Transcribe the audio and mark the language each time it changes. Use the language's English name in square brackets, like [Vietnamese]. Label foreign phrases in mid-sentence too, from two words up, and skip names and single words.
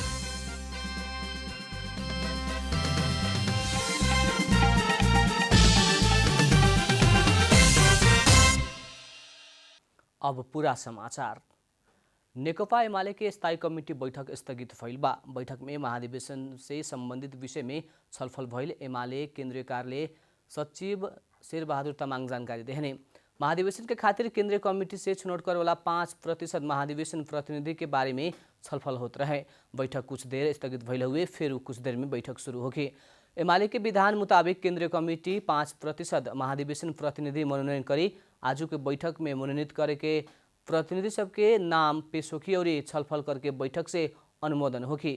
[Bhojpuri] अब पूरा समाचार। नेकपा एमाले के स्थायी कमेटी बैठक स्थगित भइल बा। बैठक में महाधिवेशन से संबंधित विषय में छलफल भइल। एमाले केंद्रीय कार्यालय सचिव शेरबहादुर तामाङ जानकारी देहने महाधिवेशन के खातिर केंद्रीय कमेटी से छनौट करे वाला 5% महाधिवेशन प्रतिनिधि के बारे में छलफल होत रहे। बैठक कुछ देर स्थगित भइल हुए फिर कुछ देर में बैठक शुरू होगी। एमाले के विधान मुताबिक केंद्रीय कमेटी 5% महाधिवेशन प्रतिनिधि मनोनयन करी। आज के बैठक में मनोनीत करे के प्रतिनिधि सबके नाम पेश होगी और छलफल करके बैठक से अनुमोदन होगी।